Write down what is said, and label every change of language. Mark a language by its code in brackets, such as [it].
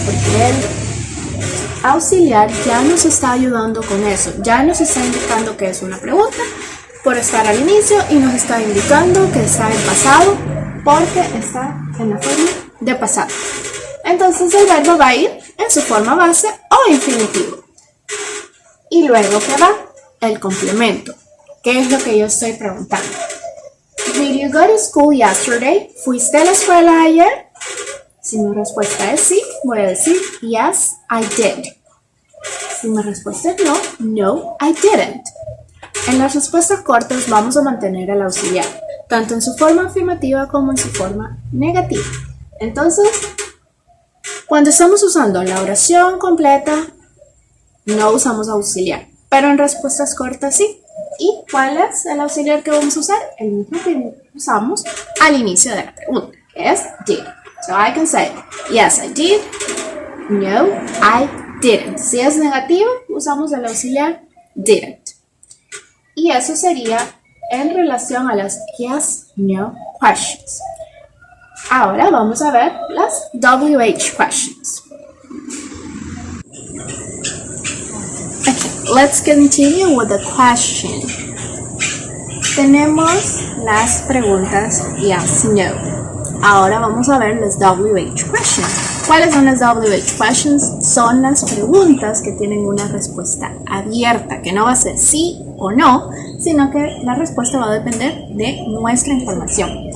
[es] Porque el auxiliar ya nos está ayudando con eso, ya nos está indicando que es una pregunta por estar al inicio y nos está indicando que está en pasado porque está en la forma de pasado. Entonces el verbo va a ir en su forma base o infinitivo. Y luego, ¿qué va? El complemento. ¿Qué es lo que yo estoy preguntando? [en] Did you go to school yesterday? [es] ¿Fuiste a la escuela ayer? Si mi respuesta es sí, voy a decir [en] yes, I did. [es] Si mi respuesta es no, [en] I didn't. [es] En las respuestas cortas vamos a mantener el auxiliar, tanto en su forma afirmativa como en su forma negativa. Entonces, cuando estamos usando la oración completa, no usamos auxiliar, pero en respuestas cortas sí. ¿Y cuál es el auxiliar que vamos a usar? El mismo que usamos al inicio de la pregunta, que es did. [en] So I can say, yes, I did. No, I didn't. [es] Si es negativo, usamos el auxiliar didn't. Y eso sería en relación a las yes, no questions. Ahora vamos a ver las WH questions. [en] Okay, let's continue with the question. [es] Tenemos las preguntas yes, no. Ahora vamos a ver las WH questions. ¿Cuáles son las WH questions? Son las preguntas que tienen una respuesta abierta, que no va a ser sí o no, sino que la respuesta va a depender de nuestra información.